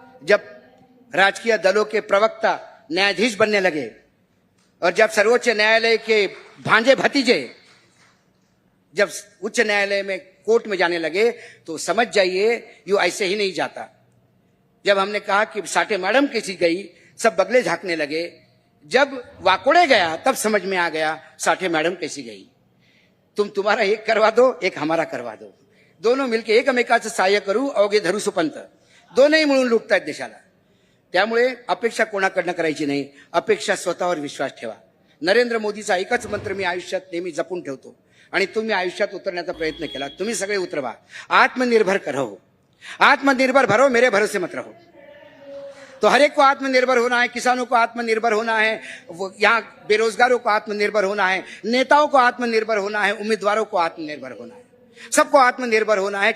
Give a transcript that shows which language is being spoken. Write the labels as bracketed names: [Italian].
[Hindi] जब राजकीय दलों के प्रवक्ता न्यायाधीश बनने लगे और जब सर्वोच्च न्यायालय के भांजे भतीजे जब उच्च न्यायालय में कोर्ट में जाने लगे तो समझ जाइए ये ऐसे ही नहीं जाता। जब हमने कहा कि साठे मैडम कैसी गई, सब बगले झांकने लगे। जब वाकोड़े गया तब समझ में आ गया साठे मैडम कैसी गई। तुम्हारा एक करवा दो, [Marathi] एक हमारा करवा दो, दोनों मिलके एकमेकाचं सहाय्य करू, अवघे धरू सुपंत, दोनही मिळून लुटतायत देशाला. त्यामुळे अपेक्षा कोणाकडनं करायची नाही, अपेक्षा स्वतःवर विश्वास ठेवा. नरेंद्र मोदीचा एकच मंत्र मी आयुष्यात नेहमी जपून ठेवतो आणि तुम्ही आयुष्यात उतरण्याचा प्रयत्न केला. तुम्ही सगळे उतरवा. [Hindi] आत्मनिर्भर करो, आत्मनिर्भर भरो, मेरे भरोसे मत रहो. तो हर एक को आत्मनिर्भर होना है, किसानों को आत्मनिर्भर होना है, यहाँ बेरोजगारों को आत्मनिर्भर होना है, नेताओं को आत्मनिर्भर होना है, उम्मीदवारों को आत्मनिर्भर होना है, सबको आत्मनिर्भर होना है.